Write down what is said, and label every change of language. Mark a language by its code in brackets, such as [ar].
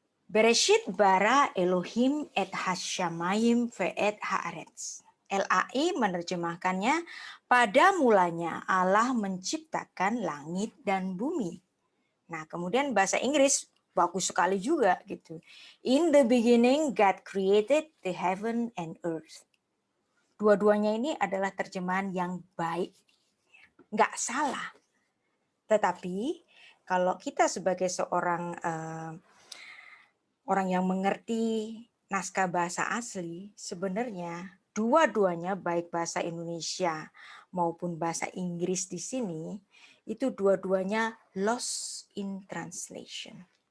[he] Bereshit bara Elohim et hasyamayim ve'et haaretz. [id] LAI menerjemahkannya, pada mulanya Allah menciptakan langit dan bumi. Nah, kemudian bahasa Inggris bagus sekali juga gitu. [en] In the beginning God created the heaven and earth. [id] Dua-duanya ini adalah terjemahan yang baik. Nggak salah. Tetapi kalau kita sebagai seorang orang yang mengerti naskah bahasa asli, sebenarnya dua-duanya baik bahasa Indonesia maupun bahasa Inggris di sini itu dua-duanya lost in translation.